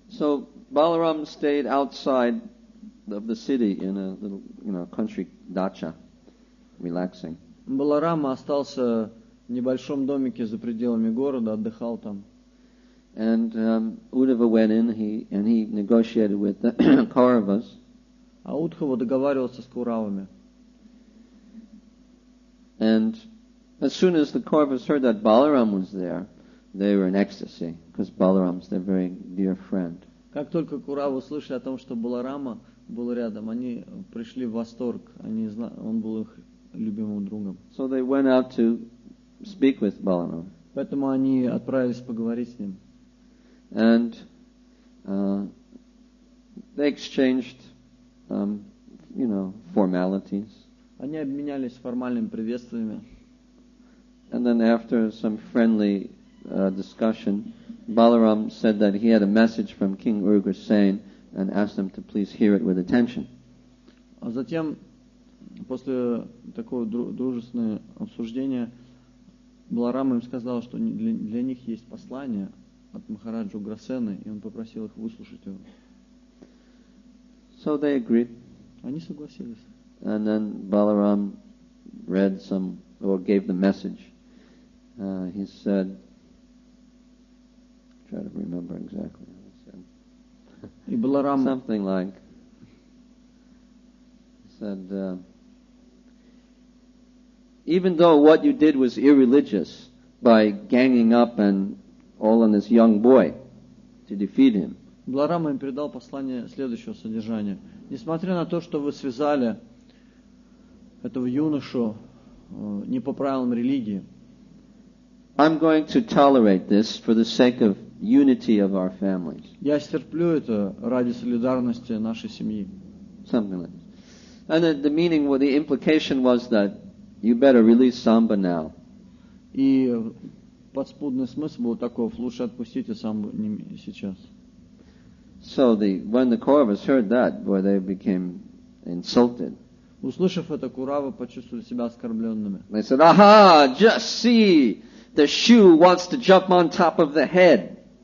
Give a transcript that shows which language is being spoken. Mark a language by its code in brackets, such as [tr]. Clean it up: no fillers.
[en] So Balaram stayed outside of the city in a little, country dacha, relaxing. [ru] Баларам остался в небольшом домике за пределами города, отдыхал там. [en] And Uddhava went in, and he negotiated with the Kauravas. [ru] А Удхава договаривался с Куравами. [en] And As soon as the Kauravas heard that Balaram was there, they were in ecstasy, because Balaram's their very dear friend. [ru] Как только Куравы услышали о том, что Баларама был рядом, они пришли в восторг. Он был их любимым другом. [en] So they went out to speak with Balaram. [ru] Поэтому они отправились поговорить с ним. [en] And they exchanged, formalities. [ru] Они обменялись формальными приветствиями. [en] And then after some friendly discussion, Balaram said that he had a message from King Ugrasen and asked them to please hear it with attention. [ru] А затем, после такого дружественного обсуждения, Баларам им сказал, что для них есть послание от Махараджа Уграсена, и он попросил их выслушать его. [en] So they agreed. [ru] Они согласились. [en] And then Balaram read gave the message. He said, try to remember exactly what he said. [ru] И Баларам [en] something like, he said, even though what you did was irreligious by ganging up and all on this young boy to defeat him. [ru] Баларам им передал послание следующего содержания. Несмотря на то, что вы связали этого юношу не по правилам религии, [en] I'm going to tolerate this for the sake of unity of our families. [ru] Я стерплю это ради солидарности нашей семьи. [en] Something like this. And the meaning, the implication was that you better release Samba now. [ru] И подспудный смысл был таков: лучше отпустите Самбу сейчас. [en] So when the Kauravas heard that, boy, they became insulted. [ru] Услышав это, Куравы почувствовали себя оскорбленными. [en] They said, "Aha! Just see, the shoe wants to jump on top of the head."